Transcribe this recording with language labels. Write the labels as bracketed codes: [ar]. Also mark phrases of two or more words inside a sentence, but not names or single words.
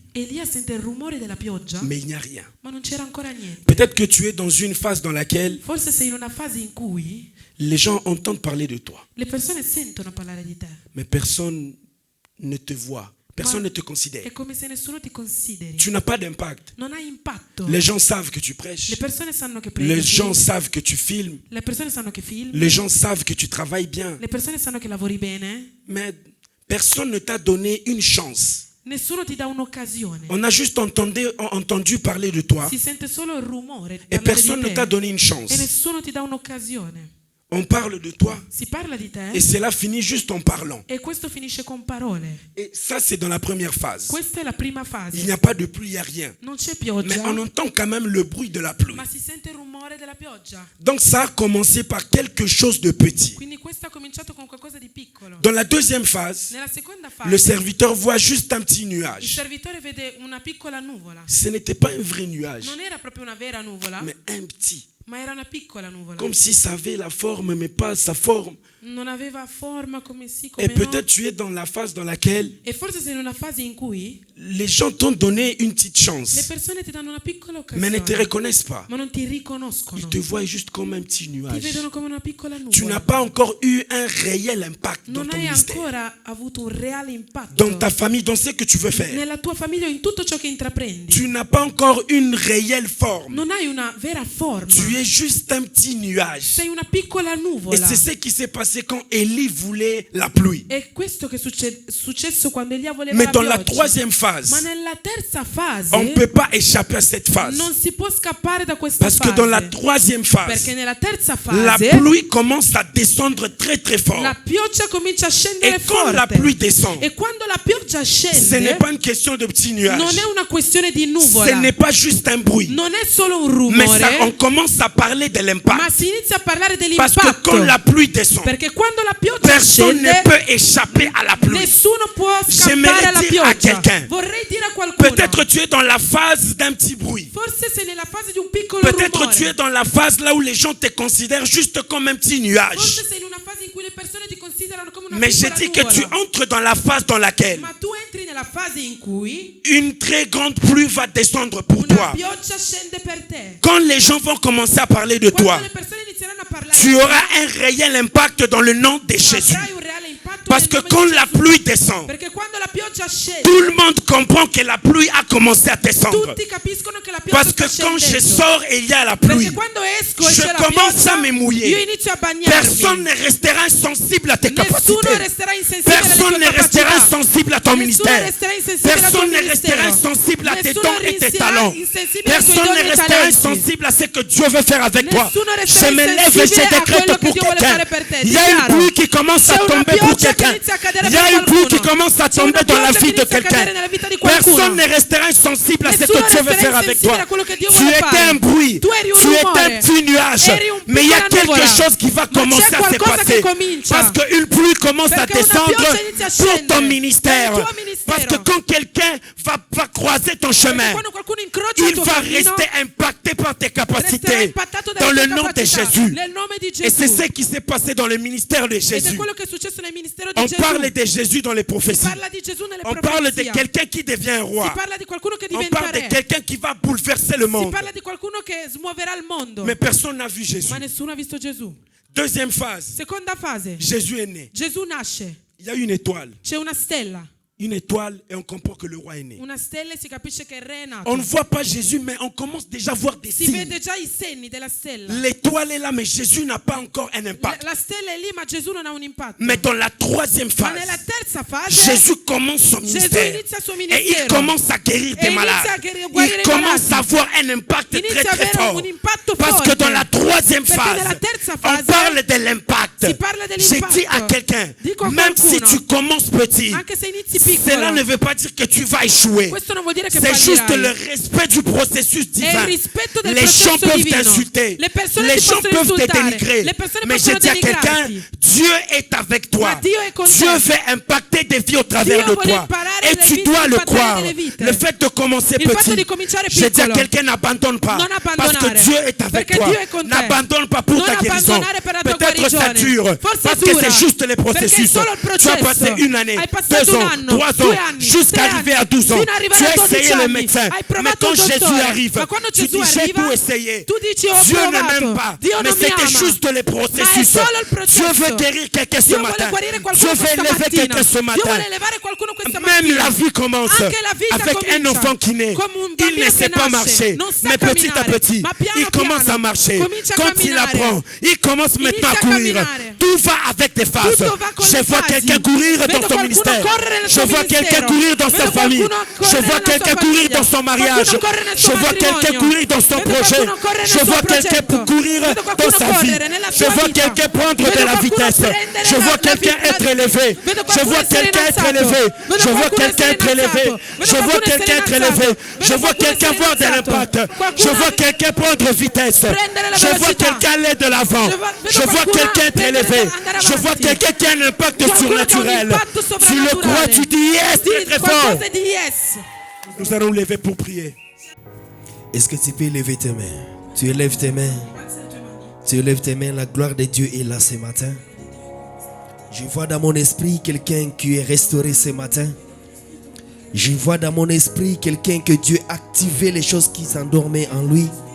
[it] Elia sente il rumore della pioggia, [fr] mais il n'y a rien. [it] ma non c'era ancora niente. [fr] Peut-être que tu es dans une phase dans laquelle [it] Forse sei in una fase in cui [fr] les gens entendent parler de toi, [it] le persone sentono parlare di te. [fr] mais personne ne te voit, personne [it] Ma [fr] ne te considère. [it] è come se nessuno ti consideri. [fr] Tu n'as pas d'impact. [it] Non hai impatto. [fr] Les gens savent que tu [it] Le [fr] prêches, [it] persone sanno che [fr] les [it] predichi. [fr] gens savent que tu filmes, [it] Le persone sanno che filmi. [fr] les gens savent que tu travailles bien, [it] Le persone sanno che lavori bene. [fr] mais personne ne t'a donné une chance. [it] Nessuno ti dà un'occasione. [fr] On a juste entendu parler de toi [it] Si sente solo il rumore [fr] et [it] parlare [fr] personne [it] di [fr] ne t'a [it] te, [fr] donné une chance. [it] e nessuno ti dà un'occasione. [fr] On parle de toi [it] Si parla di te [fr] et cela finit juste en parlant. [it] e questo finisce con parole. [fr] Et ça, c'est dans la première phase. [it] Questa è la prima [fr] Il [it] fase. [fr] n'y a pas de pluie, il n'y a rien. [it] Non c'è [fr] Mais [it] pioggia, [fr] on entend quand même le bruit de la pluie. [it] ma si sente il rumore della pioggia. [fr] Donc ça a commencé par quelque chose de petit. [it] Quindi questo ha cominciato con qualcosa di piccolo. [fr] Dans la deuxième phase, [it] Nella seconda [fr] le [it] fase [fr] serviteur voit juste un petit [it] il [fr] nuage. [it] servitore vede una piccola nuvola. [fr] Ce n'était pas un vrai nuage, [it] Non era proprio una vera nuvola, [fr] mais un petit. [it] ma era una piccola nuvola. [fr] Comme si ça avait la forme, mais pas sa forme. [it] Non aveva forma come sì, [fr] Et [it] come [fr] peut-être [it] no. [fr] tu es dans la phase dans laquelle [it] E forse sei in una fase in cui [fr] les gens t'ont donné une petite [it] le [fr] chance, [it] persone ti danno una piccola [fr] mais ne te [it] occasione, [fr] reconnaissent pas. [it] ma non ti riconoscono. [fr] Ils te voient juste comme un petit [it] Ti [fr] nuage. [it] vedono come una piccola [fr] Tu n'as [it] nuvola. [fr] pas encore eu un réel impact dans [it] Non [fr] ton [it] hai [fr] ministère, [it] ancora avuto un reale impatto [fr] dans ta famille, dans ce que tu veux faire. [it] nella tua famiglia o in tutto ciò che intraprendi. [fr] Tu n'as pas encore une réelle forme. [it] Non hai una vera forma. [fr] Tu es juste un petit nuage. [it] Sei una piccola [fr] Et [it] nuvola. [fr] c'est ce qui s'est passé quand Élie voulait la pluie. [it] È questo che è successo quando Elia voleva [fr] Mais [it] la [fr] dans la [it] pioggia. [fr] troisième phase, [it] Ma nella terza fase [fr] on ne peut pas échapper à cette phase. [it] non si può scappare da questa [fr] Parce que [it] fase. [fr] dans la troisième phase, [it] Perché nella terza [fr] la [it] fase [fr] pluie commence à descendre très très fort. [it] la pioggia comincia a [fr] Et [it] scendere [fr] quand la pluie [it] forte. [fr] descend, [it] E quando la pioggia [fr] ce n'est [it] scende [fr] pas une question de petits nuages. [it] non è una questione di [fr] Ce [it] nuvola. [fr] n'est pas juste un bruit. [it] Non è solo un [fr] Mais ça, on [it] rumore, [fr] commence à parler de [it] ma [fr] l'impact. [it] si inizia a parlare [fr] Parce que [it] dell'impatto. [fr] quand la pluie descend, [it] Perché quando la pioggia [fr] personne ne [it] scende [fr] peut échapper à la pluie. [it] nessuno può [fr] J'aimerais [it] scappare alla [fr] dire à [it] pioggia. [fr] quelqu'un, [it] Vorrei dire a qualcuno. [fr] Peut-être tu es dans la phase d'un petit bruit. [it] Forse sei nella fase di un piccolo [fr] Peut-être [it] rumore. [fr] tu es dans la phase là où les gens te considèrent juste comme un petit nuage. [it] Forse sei in una fase in cui le persone ti considerano come una [fr] Mais je [it] piccola [fr] dis que tu [it] nuvola. [fr] entres dans la phase dans laquelle [it] Ma tu entri nella fase in cui [fr] une très grande pluie va descendre pour [it] una [fr] toi. [it] pioggia scende per te. [fr] Quand les gens vont commencer à parler de [it] Quando [fr] toi, [it] le persone inizieranno a parlare [fr] tu auras un réel impact dans le nom de Jésus. [it] avrai un reale impatto [fr] Parce [it] nel [fr] que [it] nome [fr] quand [it] di [fr] la [it] Gesù. [fr] pluie descend, [it] Perché quando la pioggia scende [fr] tout le monde comprend que la pluie a commencé à descendre. [it] tutti capiscono che la pioggia [fr] Parce que [it] sta [fr] quand je [it] scendendo. [fr] sors et il y a la pluie, [it] Perché quando esco e [fr] je [it] c'è la [fr] commence [it] pioggia [fr] à me mouiller. [it] io inizio a bagnarmi. [fr] Personne ne restera insensible à tes [it] Nessuno [fr] capacités. [it] resterà insensibile alle [fr] Personne [it] tue [fr] ne restera [it] capacità. [fr] insensible à ton [it] Nessuno [fr] ministère. [it] resterà insensibile al tuo [fr] Personne ne restera [it] ministero. [fr] insensible à tes [it] Nessuno [fr] dons et tes [it] resterà [fr] talents. [it] insensibile ai tuoi [fr] Personne [it] doni [fr] ne [it] e [fr] restera [it] talenti. [fr] insensible à ce que Dieu veut faire avec toi. [it] Nessuno [fr] Je [it] resterà [fr] me lève et je [it] insensibile a [fr] décrète [it] quello che [fr] pour [it] Dio vuole [fr] quelqu'un. [it] fare per te. [fr] Il y a une [it] Dichiaro. [fr] pluie qui commence à [it] C'è una [fr] tomber pour [it] pioggia che [fr] quelqu'un. [it] inizia a cadere [fr] Il y a [it] per [fr] une pluie qui [it] qualcuno. [fr] commence à [it] C'è una [fr] tomber dans la [it] pioggia [fr] vie [it] che [fr] de [it] inizia a cadere [fr] quelqu'un. [it] nella vita di qualcuno. [fr] Personne ne restera insensible à ce [it] Nessuno [fr] que Dieu veut [it] resterà [fr] faire avec [it] insensibile [fr] toi. [it] a quello che Dio [fr] Tu [it] vuole [fr] étais [it] fare. [fr] un bruit. [it] Tu eri un [fr] Tu étais [it] rumore. [fr] un petit nuage. [it] Eri un [fr] Mais il y a [it] piccola [fr] quelque [it] nuvola. [fr] chose qui va [it] Ma [fr] commencer [it] c'è [fr] à se [it] qualcosa [fr] passer. [it] che comincia. [fr] Parce qu'une pluie commence à [it] Perché una [fr] descendre [it] pioggia inizia a [fr] pour ton [it] scendere [fr] ministère. [it] per il tuo ministero. [fr] Parce que quand quelqu'un va croiser ton [it] Perché [fr] chemin, [it] quando qualcuno incrocia il [fr] il [it] tuo [fr] va [it] cammino, [fr] rester impacté par tes [it] resterà [fr] capacités. [it] impattato [fr] Dans [it] dalle [fr] le [it] tue [fr] nom de [it] capacità. [fr] Jésus. [it] Nel nome di [fr] Et c'est [it] Gesù. [fr] ce qui s'est passé dans le ministère de [it] Ed è [fr] Jésus. [it] quello che è successo nel ministero di [fr] On [it] Gesù. [fr] parle de Jésus dans les [it] Si [fr] prophéties. [it] parla di Gesù nelle [fr] On parle de [it] profezie. [fr] quelqu'un qui devient un [it] Si [fr] roi. [it] parla di qualcuno che [fr] On [it] diventa [fr] parle de [it] re. [fr] quelqu'un qui va bouleverser le [it] Si [fr] monde. [it] parla di qualcuno che smuoverà il mondo. [fr] Mais personne n'a vu Jésus. [it] Ma nessuno ha visto Gesù. [fr] Deuxième phase, [it] Seconda fase. [fr] Jésus est né. [it] Gesù nasce. [fr] Il y a une étoile. [it] C'è una stella. [fr] une étoile et on comprend que le roi est né. [it] Una stella e si capisce che il re è nato. [fr] On ne voit pas Jésus, mais on commence déjà à voir des [it] Si [fr] signes. [it] vede già i segni della stella. [fr] L'étoile est là, mais Jésus n'a pas encore un impact. [it] La stella è lì, ma Gesù non ha un impatto. [fr] Mais dans la troisième [it] Ma [fr] phase, [it] nella terza fase, [fr] Jésus commence son [it] Gesù [fr] ministère. [it] inizia il suo [fr] Et il [it] ministero. [fr] commence à guérir des [it] E inizia [fr] malades. [it] a guarire [fr] Il [it] i [fr] commence [it] malati. [fr] à avoir un impact très [it] Inizia a [fr] très [it] avere [fr] fort. [it] un impatto [fr] Parce [it] forte. [fr] que dans la troisième [it] Perché [fr] phase, [it] nella terza [fr] on [it] fase [fr] parle de l'impact. [it] si parla [fr] J'ai [it] dell'impatto. [fr] dit à quelqu'un, [it] Dico a [fr] même si [it] qualcuno, [fr] tu commences petit, [it] anche se inizi piccolo, [fr] cela ne veut pas dire que tu vas échouer. [it] questo non vuol dire che [fr] C'est juste [it] fallirai. [fr] le respect du processus [it] È [fr] divin. [it] il rispetto del [fr] Les gens [it] processo [fr] peuvent [it] divino. [fr] t'insulter. [it] Le persone [fr] Les [it] ti [fr] gens [it] possono [fr] peuvent te [it] insultare. [fr] dénigrer. [it] Le persone [fr] Mais je [it] possono [fr] dis à quelqu'un, [it] denigrarti. [fr] Dieu est avec toi. [it] Ma Dio è con te. [fr] Dieu veut impacter des vies au travers [it] Dio [fr] de [it] vuole [fr] toi. [it] imparare [fr] Et [it] le [fr] tu [it] vite, [fr] dois le [it] impactare [fr] croire. [it] delle vite. [fr] Le fait de commencer [it] Il fatto [fr] petit. [it] di cominciare [fr] Je dis à [it] piccolo. [fr] quelqu'un, n'abandonne pas. [it] Non [fr] Parce [it] abbandonare. [fr] que Dieu est avec [it] Perché [fr] toi. [it] Dio è con te. [fr] N'abandonne pas pour [it] Non [fr] ta guérison. [it] abbandonare per la tua [fr] Peut-être ça [it] guarigione. [fr] dure. [it] Forse [fr] Parce [it] è [fr] que [it] dura. [fr] c'est juste les [it] Perché è [fr] processus. [it] solo il [fr] Tu as [it] processo. [fr] passé une année, [it] Hai passato [fr] 2 [it] un [fr] ans, [it] anno, [fr] 3 [it] 2 [fr] ans, [it] anni, [fr] jusqu'à [it] 3 [fr] arriver [it] anni, [fr] à 12 ans. [it] fino ad arrivare [fr] Tu [it] a [fr] as [it] 12 [fr] essayé le [it] anni. [fr] médecin. [it] Hai [fr] Mais [it] provato [fr] quand [it] il [fr] Jésus [it] dottore. [fr] arrive, [it] Ma quando [fr] tu [it] Gesù [fr] dis j'ai [it] arriva, [fr] tout essayé. [it] tu dici ho [fr] Dieu ne [it] provato. [fr] m'aime pas. [it] Dio [fr] Mais [it] non mi [fr] c'était [it] ama. [fr] juste les [it] Ma è [fr] processus. [it] solo il processo. [fr] Dieu veut guérir quelqu'un ce [it] Dio vuole [fr] matin. [it] guarire [fr] Dieu [it] qualcuno [fr] veut [it] questa [fr] élever [it] mattina. [fr] quelqu'un ce [it] Dio vuole [fr] matin. [it] elevare qualcuno questa [fr] Même [it] mattina. [fr] la vie commence [it] Anche la vita [fr] avec un [it] comincia [fr] enfant qui naît. [it] come un [fr] Il [it] bambino [fr] ne [it] che [fr] sait pas [it] nasce, [fr] marcher, [it] non sa [fr] mais petit à [it] camminare, [fr] petit, [it] ma piano [fr] il commence [it] piano [fr] à marcher. [it] comincia a [fr] Quand il [it] camminare. [fr] apprend, il commence maintenant à [it] Inizia a [fr] courir. [it] camminare. [fr] Tout va avec des phases. [it] Tutto va con [fr] Je [it] le [fr] vois [it] fasi. [fr] quelqu'un courir [it] Vedo [fr] dans son [it] qualcuno [fr] ministère. [it] correre nel [fr] Je [it] suo [fr] vois quelqu'un [it] ministero. [fr] courir dans sa [it] Vedo [fr] famille. [it] qualcuno [fr] Je [it] correre [fr] vois [it] nella sua [fr] quelqu'un courir [it] famiglia. [fr] dans son mariage. [it] Qualcuno corre nel [fr] Je [it] suo [fr] vois quelqu'un [it] matrimonio. [fr] courir dans son [it] Vedo [fr] projet. [it] qualcuno corre nel [fr] Je [it] suo [fr] vois quelqu'un [it] progetto. [fr] courir [it] Vedo [fr] dans [it] qualcuno [fr] sa vie. [it] correre nella [fr] Je [it] sua [fr] vois [it] vita. [fr] quelqu'un prendre [it] Vedo [fr] de la [it] qualcuno [fr] vitesse. [it] prendere [fr] Je [it] la- [fr] vois [it] la [fr] quelqu'un [it] vita- [fr] être élevé. [it] Vedo [fr] Je [it] qualcuno [fr] vois [it] essere [fr] quelqu'un être [it] innalzato. [fr] élevé. [it] Vedo [fr] Je vois [it] qualcuno [fr] quelqu'un [it] essere [fr] être élevé. [it] innalzato. Vedo [fr] Je vois [it] qualcuno essere [fr] quelqu'un être [it] innalzato. [fr] élevé. [it] Vedo [fr] Je vois [it] qualcuno [fr] quelqu'un [it] essere [fr] voir de [it] innalzato. [fr] l'impact. [it] Qualcuno [fr] Je vois quelqu'un prendre vitesse. [it] Prendere la [fr] Je vois [it] velocità. [fr] quelqu'un aller de l'avant. Je vois- vedo Je vois [it] qualcuno [fr] quelqu'un être [it] prendere- [fr] élevé. [it] andare [fr] Je vois [it] avanti. [fr] quelqu'un qui a un impact [it] Qualcuno che ha un [fr] surnaturel. [it] impatto [fr] Tu le [it] sovrannaturale. [fr] crois, tu dis yes, très très fort. [it] Qualcosa di yes. [fr] Nous allons lever pour prier. Est-ce que tu peux lever tes mains? Tu élèves tes mains. Tu élèves tes mains. La gloire de Dieu est là ce matin. Je vois dans mon esprit quelqu'un qui est restauré ce matin. Je vois dans mon esprit quelqu'un que Dieu a activé les choses qui s'endormaient en lui.